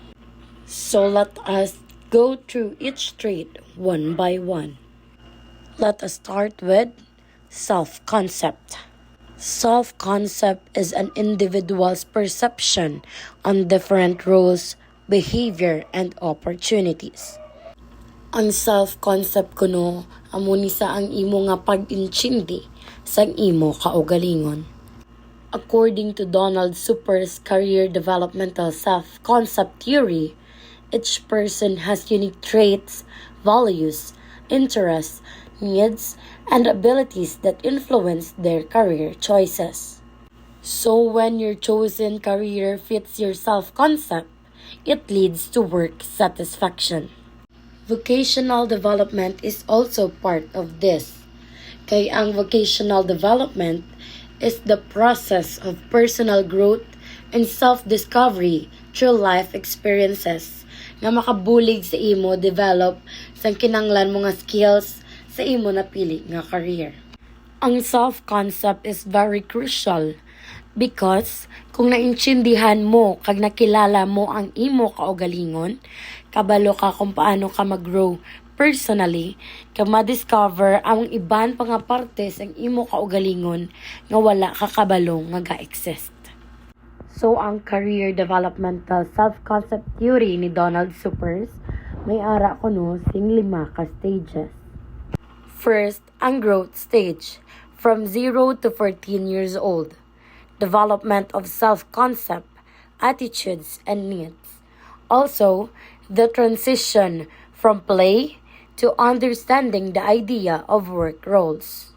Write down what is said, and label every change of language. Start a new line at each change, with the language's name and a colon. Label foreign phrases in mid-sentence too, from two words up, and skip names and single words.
English: So let us go through each trait one by one. Let us start with self-concept. Self-concept is an individual's perception on different roles, behavior, and opportunities.
Hiligaynon: Ang self-concept kuno amo ni sa ang imo nga pag-intindi sa imo kaugalingon.
English: According to Donald Super's career developmental self-concept theory, each person has unique traits, values, interests, needs, and abilities that influence their career choices. So when your chosen career fits your self-concept, it leads to work satisfaction. Vocational development is also part of this.
Hiligaynon: Kay ang
English: vocational development is the process of personal growth and self-discovery through life experiences
Hiligaynon: nga makabulig sa imo develop sa kinanglan mo nga skills sa imo napili nga career. Ang self-concept
English: is very crucial because
Hiligaynon: kung naintindihan mo kag nakilala mo ang imo kaugalingon, kabalo ka kung paano ka mag-grow personally, kag ma-discover ang iban pa nga parte sa imo kaugalingon nga wala ka kabalo nga ga-exist. So ang
English: career developmental self-concept theory
Hiligaynon: ni Donald Supers may ara kuno sing 5 ka stages.
English: First, ang growth stage, from 0 to 14 years old. Development of self-concept, attitudes, and needs. Also, the transition from play to understanding the idea of work roles.